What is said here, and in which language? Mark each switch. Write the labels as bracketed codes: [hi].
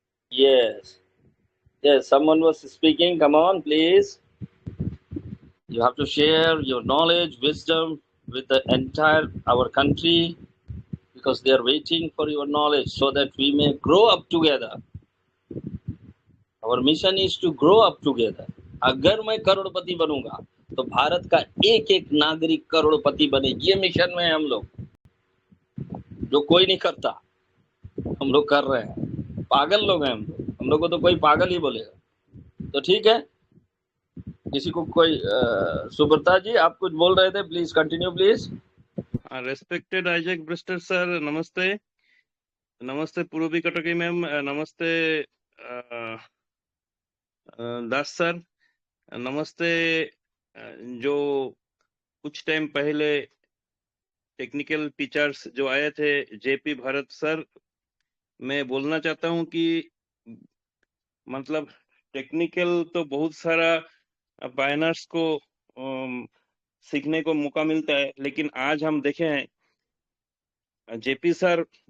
[en] Yes, yes, someone was speaking, come on please. You have to share your knowledge, wisdom with the entire our country, because they are waiting for your knowledge so that we may grow up together. Our mission is to grow up together. [hi] अगर मैं करोड़पति बनूंगा तो भारत का एक एक नागरिक करोड़पति बने, ये मिशन में हम लोग, जो कोई नहीं करता हम लोग कर रहे हैं। पागल लोग हैं हम लोग को तो कोई पागल ही बोलेगा। तो ठीक है, किसी को कोई सुब्रता जी आप कुछ बोल रहे थे, [en] Please continue please. respected Isaac Brister sir, नमस्ते। [hi] नमस्ते पूर्वी कटकी मैम, नमस्ते दास सर, नमस्ते। जो कुछ टाइम पहले टेक्निकल टीचर्स जो आए थे, जेपी भारत सर, मैं बोलना चाहता हूं कि मतलब टेक्निकल तो बहुत सारा बायनर्स को सीखने को मौका मिलता है, लेकिन आज हम देखे हैं जेपी सर